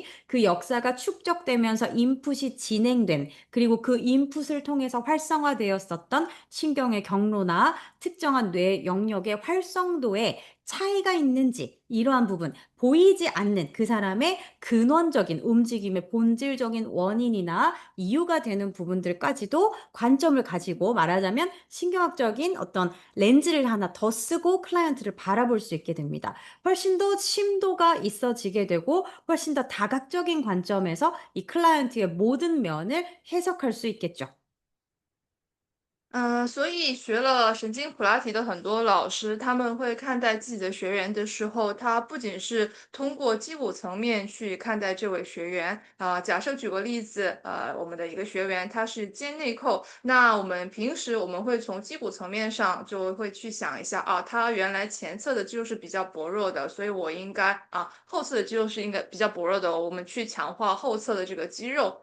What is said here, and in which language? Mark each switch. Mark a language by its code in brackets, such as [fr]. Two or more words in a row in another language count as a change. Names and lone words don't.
[ko] 그 역사가 축적되면서 인풋이 진행된 그리고 그 인풋을 통해서 활성화되었었던 신경의 경로나 특정한 뇌 영역의 활성도에 차이가 있는지 이러한 부분, 보이지 않는 그 사람의 근원적인 움직임의 본질적인 원인이나 이유가 되는 부분들까지도 관점을 가지고 말하자면 신경학적인 어떤 렌즈를 하나 더 쓰고 클라이언트를 바라볼 수 있게 됩니다. 훨씬 더 심도가 있어지게 되고 훨씬 더 다각적인 관점에서 이 클라이언트의 모든 면을 해석할 수 있겠죠. [zh] 所以学了神经普拉提的很多老师，他们会看待自己的学员的时候，他不仅是通过基础层面去看待这位学员假设举个例子，我们的一个学员他是肩内扣，那我们平时我们会从肌骨层面上就会去想一下他原来前侧的肌肉是比较薄弱的，所以我应该后侧的肌肉是应该比较薄弱的，我们去强化后侧的这个肌肉。